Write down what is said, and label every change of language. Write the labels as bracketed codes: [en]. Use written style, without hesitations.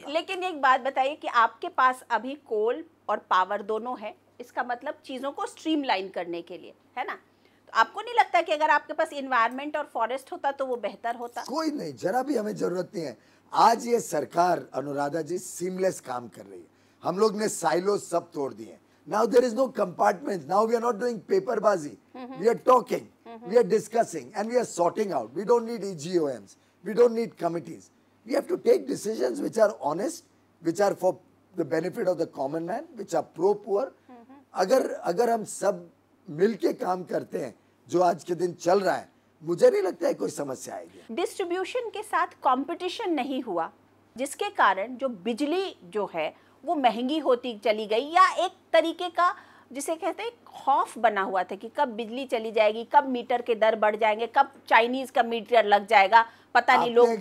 [hi] लेकिन एक बात बताइए कि आपके पास अभी कोल और पावर दोनों है, इसका मतलब चीजों को स्ट्रीमलाइन करने के लिए, है ना? तो आपको नहीं लगता कि अगर आपके पास इन्वायरमेंट और फॉरेस्ट होता तो वो बेहतर होता? कोई नहीं, जरा भी हमें जरूरत नहीं है। आज ये सरकार अनुराधा जी सीमलेस काम कर रही है। हम लोग ने साइलो सब तोड़ दिए। [en] Now there is no compartments. Now we are not doing paperbazi. We are talking, we are discussing, and we are sorting out. We don't need EGOMs. We don't need committees. We have to take decisions which are honest, which are for the benefit of the common man, which are pro-poor. [hi] अगर हम सब मिलके काम करते हैं, जो आज के दिन चल रहा है, मुझे नहीं लगता है कोई समस्या आएगी। डिस्ट्रीब्यूशन के साथ कंपटीशन नहीं हुआ, जिसके कारण जो बिजली जो है वो महंगी होती चली गई, या एक तरीके का जिसे कहते हैं खौफ बना हुआ था कि कब बिजली चली जाएगी, कब मीटर के दर बढ़ जाएंगे, कब चाइनीज का मीटर लग जाएगा, पता नहीं लोग।